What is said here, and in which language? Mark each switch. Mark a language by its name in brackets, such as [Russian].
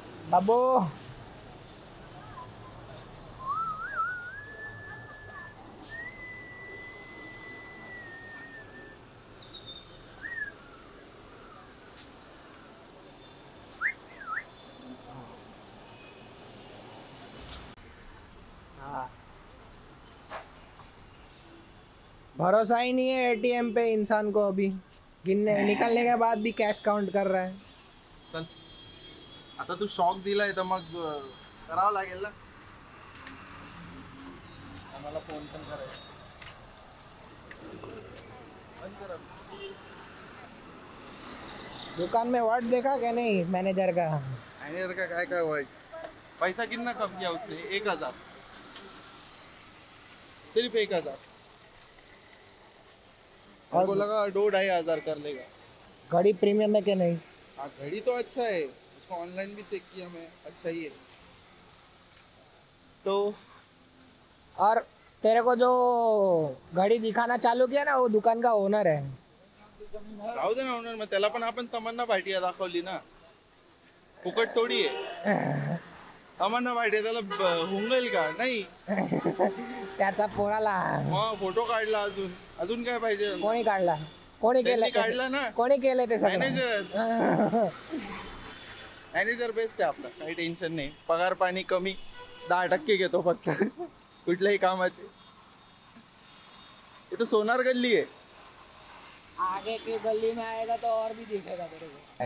[Hindi] बाबू भरोसा ही नहीं है एटीएम पे इंसान को. अभी गिनने निकलने के बाद भी कैश काउंट कर रहा है. [Marathi] चल आता तू शॉक दिलाय तर मग करावं लागेल ना. आम्हाला फोन पण करायचा. [Hindi] दुकान में वर्ड देखा क्या नहीं मैनेजर का? [Marathi] मॅनेजर का काय काय वाईट. [Hindi] पैसा कितना कम किया उसने? 1000. सिर्फ 1000. हमको लगा 2-2.5 कर लेगा. घड़ी प्रीमियम है क्या नहीं? हाँ घड़ी तो अच्छा है, उसको ऑनलाइन भी चेक किया मैं, अच्छा ही है. तो और तेरे को जो घड़ी दिखाना चालू किया ना वो दुकान का ओनर है. [Marathi] राहू दे ना ओनर. मग त्याला पण आपण तमन्ना भाटिया दाखवली ना, फुकट थोडी आहे. तमन्ना भाटिया त्याला हुंगल का नाही. त्याचा पोराला मग फोटो काढला. अजून अजून काय पाहिजे? कोणी काढला? कोणी केलं? काढला ना कोणी केलं ते सगळं? मॅनेजर. मॅनेजर बेस्ट आहे आपला, काही टेन्शन नाही. पगार पाणी कमी, 10% घेतो फक्त कुठल्याही कामाचे. इथं सोनार गल्ली आहे. [Hindi] आगे की गली में आएगा तो और भी दिखेगा तेरे को.